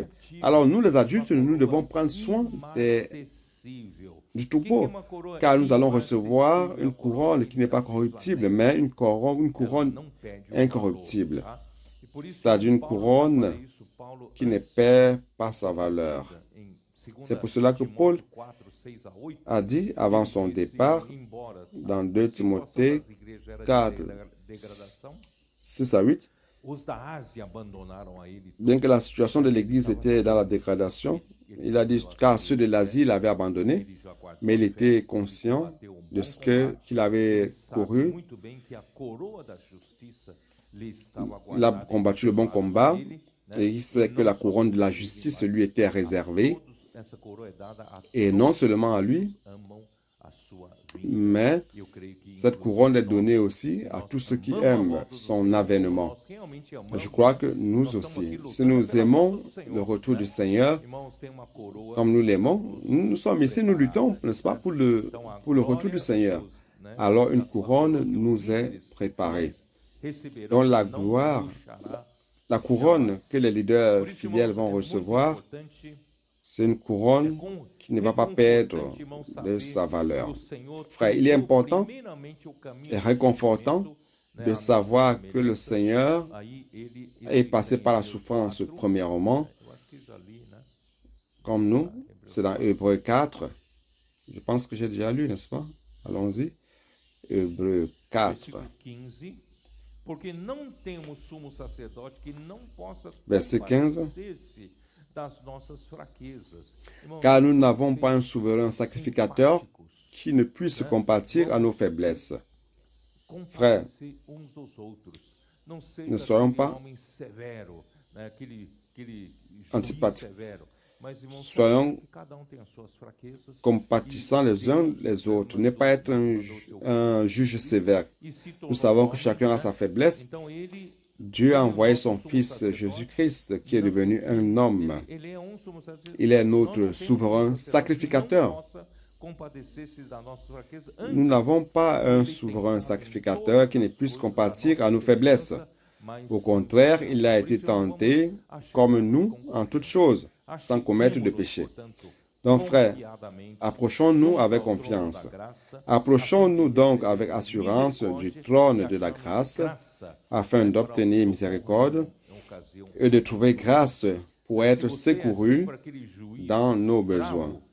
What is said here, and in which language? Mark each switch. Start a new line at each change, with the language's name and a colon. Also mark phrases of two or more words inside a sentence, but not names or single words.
French: Alors nous les adultes, nous devons prendre soin du troupeau, car nous allons recevoir une couronne qui n'est pas corruptible, mais une couronne incorruptible. C'est-à-dire une couronne qui ne perd pas sa valeur. C'est pour cela que Paul a dit avant son départ dans 2 Timothée 4, 6 à 8,
Portuguese: Os da Ásia abandonaram a ele
French: Bien que
Portuguese: todos.
French: la situation de l'Église était dans la dégradation, il a dit car ceux de l'Asie l'avaient abandonné,
Portuguese: Ele já guardou
French: mais il
Portuguese: a
French: était
Portuguese: fé,
French: conscient
Portuguese: bateu um
French: de
Portuguese: bom
French: ce
Portuguese: combate.
French: qu'il avait
Portuguese: Ele sabe
French: couru.
Portuguese: muito bem que a coroa da justiça lhe estava
French: Il a
Portuguese: guardada e
French: combattu le bon
Portuguese: reservada
French: combat
Portuguese: para ele, né?
French: et il sait que
Portuguese: não
French: la couronne de la
Portuguese: somente a ele,
French: justice
Portuguese: mas
French: lui était
Portuguese: a
French: réservée.
Portuguese: todos. Essa coroa é dada a
French: Et non
Portuguese: todos
French: seulement à lui,
Portuguese: que amam a sua vinda.
French: mais
Portuguese: Eu creio que
French: cette couronne est donnée
Portuguese: nós,
French: aussi à tous ceux qui
Portuguese: amamos a
French: aiment
Portuguese: volta do
French: son
Portuguese: Senhor,
French: avènement.
Portuguese: nós realmente
French: Je
Portuguese: amamos.
French: crois que nous
Portuguese: Nós estamos
French: aussi,
Portuguese: aqui
French: si
Portuguese: lutando
French: nous
Portuguese: pela
French: aimons
Portuguese: volta do Senhor,
French: le retour
Portuguese: né?
French: du Seigneur,
Portuguese: Irmãos, tem uma coroa
French: comme nous
Portuguese: que
French: l'aimons,
Portuguese: nos
French: nous sommes ici, nous luttons,
Portuguese: preparada,
French: n'est-ce pas,
Portuguese: né? Então, a
French: pour le retour
Portuguese: glória
French: du
Portuguese: de
French: Seigneur.
Portuguese: Deus, né?
French: Alors une
Portuguese: A
French: couronne
Portuguese: coroa que os
French: nous est
Portuguese: líderes
French: préparée.
Portuguese: fiéis receberão
French: Donc la
Portuguese: não
French: gloire,
Portuguese: deixará
French: la couronne
Portuguese: jamais.
French: que les leaders
Portuguese: Por isso,
French: fidèles
Portuguese: irmãos,
French: vont
Portuguese: é muito
French: recevoir,
Portuguese: importante,
French: c'est une couronne qui ne va pas perdre
Portuguese: reconfortante, irmãos,
French: de
Portuguese: saber
French: sa
Portuguese: que
French: valeur.
Portuguese: o Senhor
French: Frère, il est
Portuguese: trilhou
French: important
Portuguese: primeiramente o caminho
French: et
Portuguese: do
French: réconfortant
Portuguese: sofrimento, né,
French: de
Portuguese: à
French: savoir
Portuguese: nossa
French: que le
Portuguese: semelhança.
French: Seigneur
Portuguese: Aí ele
French: est passé
Portuguese: explica
French: par
Portuguese: em
French: la
Portuguese: Hebreus
French: souffrance
Portuguese: 4,
French: premièrement,
Portuguese: eu acho que já li, né?
French: comme nous.
Portuguese: Hebreus
French: C'est dans Hébreux 4. Je pense que j'ai déjà lu, n'est-ce pas? Allons-y. Hébreux 4,
Portuguese: Versículo 15. Porque não temos sumo sacerdote que não possa
French: verset 15.
Portuguese: compadecer-se das nossas fraquezas. Irmãos,
French: Car nous
Portuguese: nós
French: n'avons
Portuguese: temos
French: pas un
Portuguese: que ser
French: souverain sacrificateur
Portuguese: empáticos,
French: qui ne puisse compatir à nos faiblesses. Frère,
Portuguese: compadecer uns dos outros. Não
French: ne
Portuguese: seja
French: soyons
Portuguese: aquele
French: pas
Portuguese: homem severo, né? aquele juiz
French: antipathiques.
Portuguese: severo. Mas, irmãos,
French: Soyons
Portuguese: sabendo que cada um tem as suas fraquezas.
French: compatissant les uns les autres, ne pas être un juge sévère. Nous savons que chacun a sa faiblesse.
Portuguese: Então ele
French: Dieu a envoyé son Fils Jésus-Christ qui est devenu un homme.
Portuguese: ele é sumo sacerdote.
French: Il est
Portuguese: Nós não
French: notre
Portuguese: temos
French: souverain
Portuguese: um sacerdote que
French: sacrificateur.
Portuguese: não possa compadecer-se da nossa fraqueza.
French: Nous n'avons pas un souverain sacrificateur qui ne puisse compatir à nos faiblesses. Au contraire, il a été tenté comme nous en toutes choses, sans commettre de péché. Donc, frères, approchons-nous avec confiance. Approchons-nous donc avec assurance du trône de la grâce, afin d'obtenir miséricorde et de trouver grâce pour être secourus dans nos besoins.